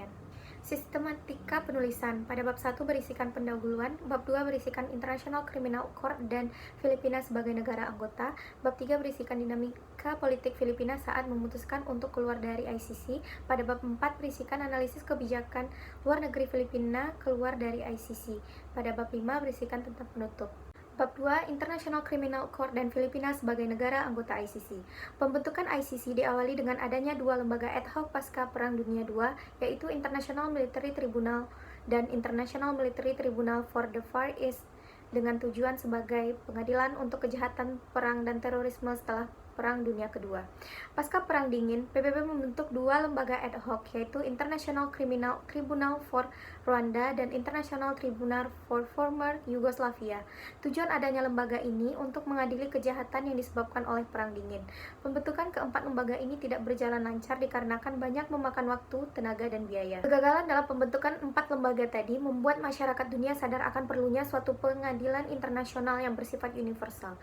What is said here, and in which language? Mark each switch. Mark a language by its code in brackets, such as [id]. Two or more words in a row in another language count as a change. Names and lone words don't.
[id] Sistematika penulisan. Pada bab 1 berisikan pendahuluan, bab 2 berisikan International Criminal Court dan Filipina sebagai negara anggota, bab 3 berisikan dinamika politik Filipina saat memutuskan untuk keluar dari ICC, pada bab 4 berisikan analisis kebijakan luar negeri Filipina keluar dari ICC, pada bab 5 berisikan tentang penutup. Bab 2, International Criminal Court dan Filipina sebagai negara anggota ICC. Pembentukan ICC diawali dengan adanya 2 lembaga ad hoc pasca Perang Dunia II, yaitu International Military Tribunal dan International Military Tribunal for the Far East, dengan tujuan sebagai pengadilan untuk kejahatan perang dan terorisme setelah Perang Dunia Kedua. Pasca Perang Dingin, PBB membentuk 2 lembaga ad hoc, yaitu International Criminal Tribunal for Rwanda dan International Tribunal for Former Yugoslavia. Tujuan adanya lembaga ini untuk mengadili kejahatan yang disebabkan oleh Perang Dingin. Pembentukan keempat lembaga ini tidak berjalan lancar dikarenakan banyak memakan waktu, tenaga, dan biaya. Kegagalan dalam pembentukan 4 lembaga tadi membuat masyarakat dunia sadar akan perlunya suatu pengadilan internasional yang bersifat universal.